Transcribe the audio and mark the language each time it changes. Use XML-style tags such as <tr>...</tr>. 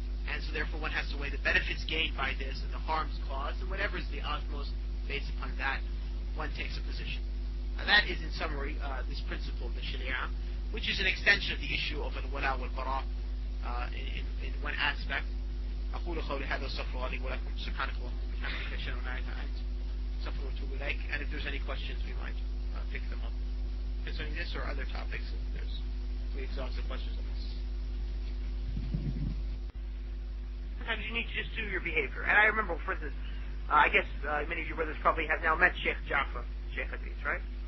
<en>And so therefore one has to weigh the benefits gained by this and the harms caused, and whatever is the utmost, based upon that, one takes a position. That is, in summary, this principle of the Sharia, which is an extension of the issue of al-wala wal-bara in one aspect.</en> <ar>أقول قولي هذا واستغفر الله لي ولكم سبحانك اللهم وبحمدك أشهد أن لا إله إلا أنت أستغفرك وأتوب إليك.</ar> <en>And if there's any questions, we might pick them up concerning this or other topics. If we exhaust the questions on this. Sometimes you need to just do your behavior. And I remember, for instance, I guess many of you brothers probably have now met Sheikh Jaffa, Sheikh Hadith, right?</en>